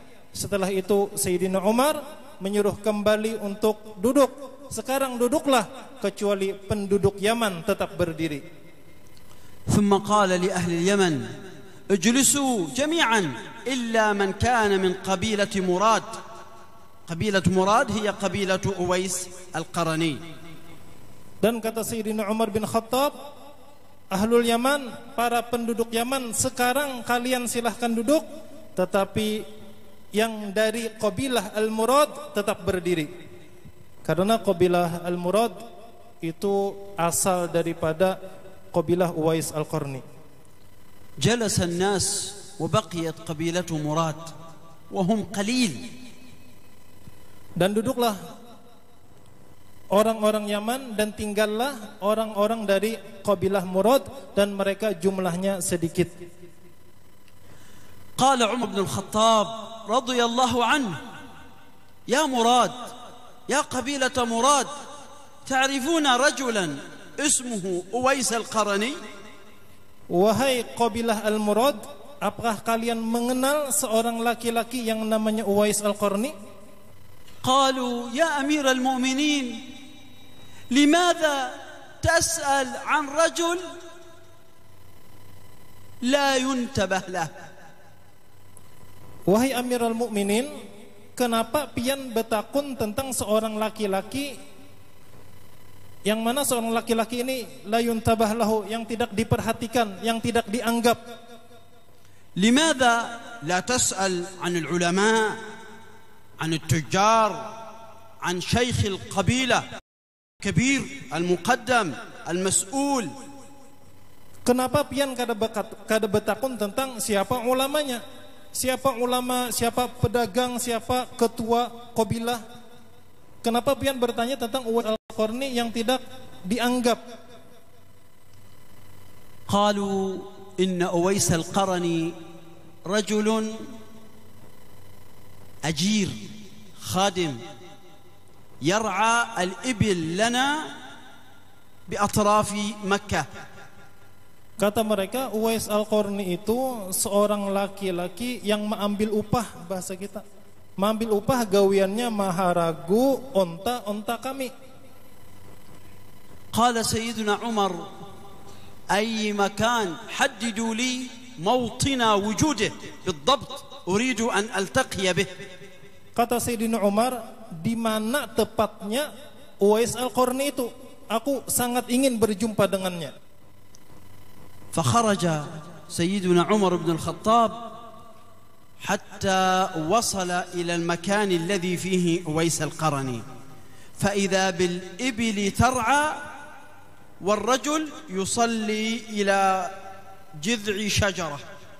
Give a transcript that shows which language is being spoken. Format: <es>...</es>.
<id>Setelah itu Sayyidina Umar menyuruh kembali untuk duduk. Sekarang duduklah, kecuali penduduk Yaman tetap berdiri.</id> <ar>ثم قال لأهل اليمن: اجلسوا جميعا إلا من كان من قبيلة مراد. قبيلة مراد هي قبيلة أويس القرني.</ar> <id>Dan kata Sayyidina Umar bin Khattab, Ahlul Yaman, para penduduk Yaman, sekarang kalian silahkan duduk, tetapi yang dari Qabilah Al-Murad tetap berdiri. Karena Qabilah Al-Murad itu asal daripada Qabilah Uwais Al-Qarni.</id> <ar>جلس الناس وبقيت قبيلة مراد وهم قليل.</ar> <id>Dan duduklah orang-orang Yaman dan tinggallah orang-orang dari Qabilah Murad, dan mereka jumlahnya sedikit.</id> <ar>قال عمر بن الخطاب رضي الله عنه: يا مراد، يا قبيلة مراد، تعرفون رجلا اسمه أويس القرني؟</ar> <id>Wahai Qabilah Al-Murad, apakah kalian mengenal seorang laki-laki yang namanya Uwais Al-Qarni?</id> <ar>قالوا: يا أمير المؤمنين، لماذا تسأل عن رجل لا ينتبه له؟</ar> <id>Wahai Amirul Mukminin, kenapa pian bertakun tentang seorang laki-laki yang mana seorang laki-laki ini</id> <ar>la yuntabah lahu,</ar> <id>yang tidak diperhatikan, yang tidak dianggap?</id> <ar>لماذا لا تسأل عن العلماء، عن التجار، عن شيخ القبيلة كبير المقدم المسؤول؟</ar> <id>Kenapa pian kada bertakun tentang siapa ulamanya, siapa ulama, siapa pedagang, siapa ketua qabilah? Kenapa pian bertanya tentang Uwais Al-Qarni yang tidak dianggap?</id> <ar>قالوا إن أويس القرني رجل أجير خادم يرعى الإبل لنا بأطراف مكة.</ar> <id>Kata mereka, Uwais Al-Qarni itu seorang laki-laki yang mengambil upah, bahasa kita, mengambil upah gawiannya maharagu onta-onta kami.</id> <ar>قال سيدنا عمر: أي مكان حددوا لي موطن وجوده بالضبط، أريد أن ألتقي به.</ar> <id>Kata Sayyidina Umar, di mana tepatnya Uwais Al-Qarni itu? Aku sangat ingin berjumpa dengannya.</id> <ar>فخرج سيدنا عمر بن الخطاب حتى وصل إلى المكان الذي فيه أويس القرني فإذا بالإبل ترعى والرجل يصلي إلى جذع شجرة.</ar>